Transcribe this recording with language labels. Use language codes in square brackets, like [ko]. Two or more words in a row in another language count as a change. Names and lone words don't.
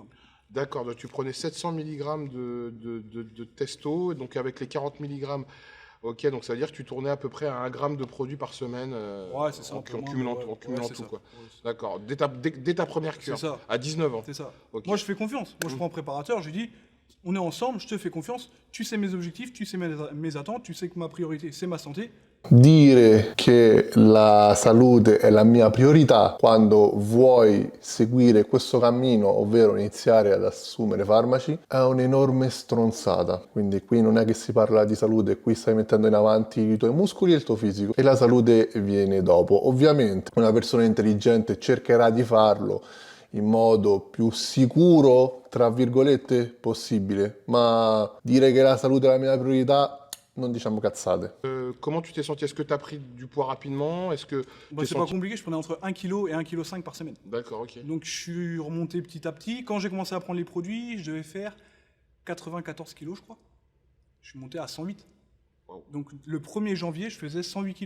[fr] D'accord, donc tu prenais 700 mg de testo, et donc avec les 40 mg, ok, donc ça veut dire que tu tournais à peu près à 1 gramme de produit par semaine, Ouais, c'est ça, en un peu moins, cumulant, mais ouais, en cumulant ouais, c'est tout, ça. quoi. Ouais, c'est ça. D'accord, dès ta première cure, C'est ça. à 19 ans. C'est ça. Ok. Moi, je fais confiance. Moi, je prends un préparateur, je lui dis, on est ensemble, je te fais confiance, tu sais mes objectifs, tu sais mes attentes, tu sais que ma priorité, c'est ma santé. [it] Dire che la salute è la mia priorità quando vuoi seguire questo cammino, ovvero iniziare ad assumere farmaci, è un'enorme stronzata. Quindi qui non è che si parla di salute, qui stai mettendo in avanti i tuoi muscoli e il tuo fisico e la salute viene dopo. Ovviamente una persona intelligente cercherà di farlo in modo più sicuro, tra virgolette, possibile, ma dire che la salute è la mia priorità, non diciamo cazzate. [fr] Comment tu t'es senti? Est-ce que tu as pris du poids rapidement? Est-ce que C'est pas compliqué, je prenais entre 1 kg et 1,5 kg par semaine. D'accord, ok. Donc je suis remonté petit à petit. Quand j'ai commencé à prendre les produits, je devais faire 94 kg, je crois. Je suis monté à 108. Wow. Donc le 1er janvier, je faisais 108 kg.